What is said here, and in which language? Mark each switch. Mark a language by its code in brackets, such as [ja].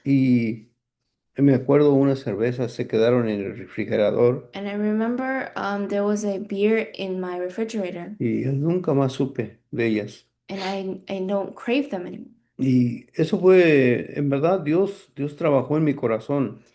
[es] Y me acuerdo unas cervezas se quedaron en el refrigerador [en] And I remember there was a beer in my refrigerator, [es] y yo nunca más supe de ellas. [en] and I don't crave them anymore. [es] Y eso fue, en verdad, Dios trabajó en mi corazón.